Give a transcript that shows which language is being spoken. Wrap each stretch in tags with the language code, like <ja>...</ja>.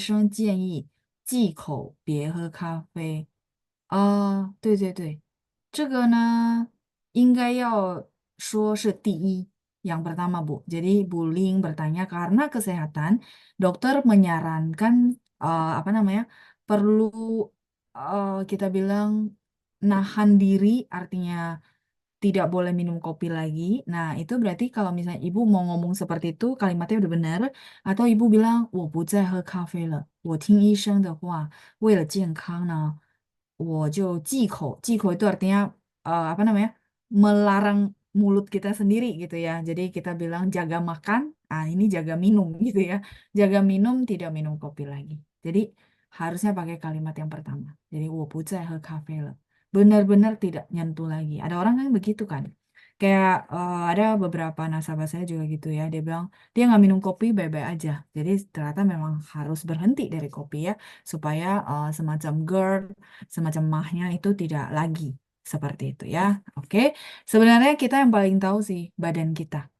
<zh>老师，请问，因为我的健康，医生建议忌口别喝咖啡。对对对，这个呢，应该要说是第一,</zh> <id>yang pertama Bu. Jadi bullying bertanya karena kesehatan, dokter menyarankan apa namanya perlu kita bilang nahan diri, artinya tidak boleh minum kopi lagi. Nah, itu berarti kalau misalnya ibu mau ngomong seperti itu, kalimatnya udah benar. Atau ibu bilang,</id> <zh>我不再喝咖啡了。我听医生的话，为了健康呢，我就忌口。忌口</zh> <id>itu artinya apa namanya? Melarang mulut kita sendiri gitu ya. Jadi kita bilang jaga makan, ini jaga minum gitu ya. Jaga minum, tidak minum kopi lagi. Jadi harusnya pakai kalimat yang pertama. Jadi</id> <zh>我不再喝咖啡了.</zh> <id>Benar-benar tidak nyentuh lagi. Ada orang kan begitu kan. Kayak ada beberapa nasabah saya juga gitu ya. Dia bilang dia nggak minum kopi baik-baik aja. Jadi ternyata memang harus berhenti dari kopi ya. Supaya semacam GERD, semacam mahnya itu tidak lagi. Seperti itu ya. Oke. Sebenarnya kita yang paling tahu sih badan kita.</id>